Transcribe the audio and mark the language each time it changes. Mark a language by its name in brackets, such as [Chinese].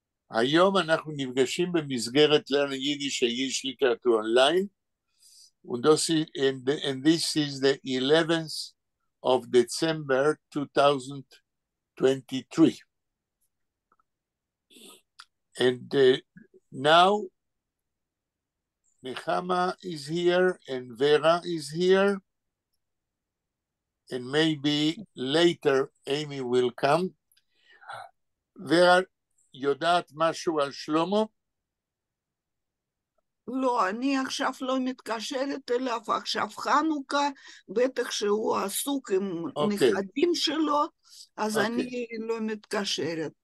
[Hebrew] היום אנחנו נפגשים במסגרת לרן יידיש יידיש ליטרטור אונליין, [English] and this is the 11th of December 2023. And now Nechama is here and Vera is here, and maybe later Amy will come. [Hebrew] Vera, יודעת משהו על שלמה? לא, אני עכשיו לא מתקשרת אליו, עכשיו חנוכה, בטח שהוא עסוק עם נכדים שלו, אז אני לא מתקשרת.